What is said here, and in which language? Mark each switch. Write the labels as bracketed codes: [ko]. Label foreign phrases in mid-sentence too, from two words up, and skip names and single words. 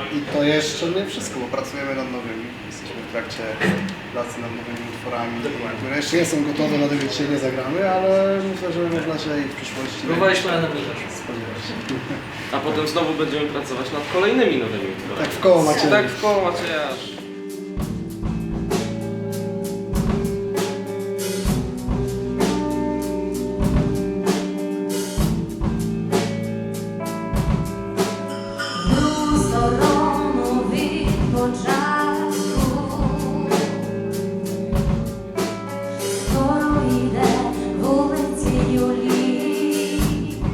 [pl] I to jeszcze nie wszystko, bo pracujemy nad nowymi. Jesteśmy w trakcie pracy nad nowymi utworami, które jeszcze nie są gotowe, dlatego dzisiaj nie zagramy, ale myślę, że można się i w przyszłości Próbowaliśmy, ale nam nie wyszło. spodziewać. A potem znowu będziemy pracować nad kolejnymi nowymi utworami. Tak w koło Macieja. Tak w koło Macieja. [uk] Другу сторону від початку скоро йде вулицею літ.